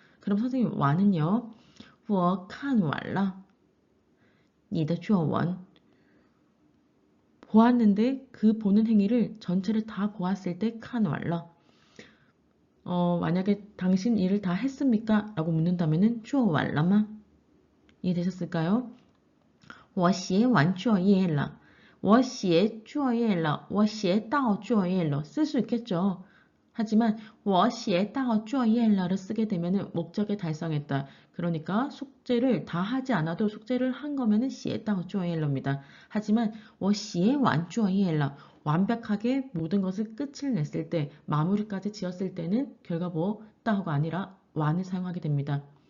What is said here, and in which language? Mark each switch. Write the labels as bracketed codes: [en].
[ko] 그럼 선생님 완은요. [zh] 我看完了你的作文 [ko] 보았는데 그 보는 행위를 전체를 다 보았을 때 [zh] 看完了 [ko] 만약에 당신 일을 다 했습니까? 라고 묻는다면은 [zh] 做完了吗? [ko] 이해되셨을까요? [zh] 我写完作业了我写作业了我写到作业了 [ko] 쓸 수 있겠죠. 하지만 [zh] 我写到作业了 [ko] 를 쓰게 되면은 목적에 달성했다. 그러니까 숙제를 다 하지 않아도 숙제를 한 거면은 [zh] 写到作业了 [ko] 입니다. 하지만 [zh] 我写完作业了 [ko] 완벽하게 모든 것을 끝을 냈을 때 마무리까지 지었을 때는 결과보어 到가 아니라 완을 사용하게 됩니다.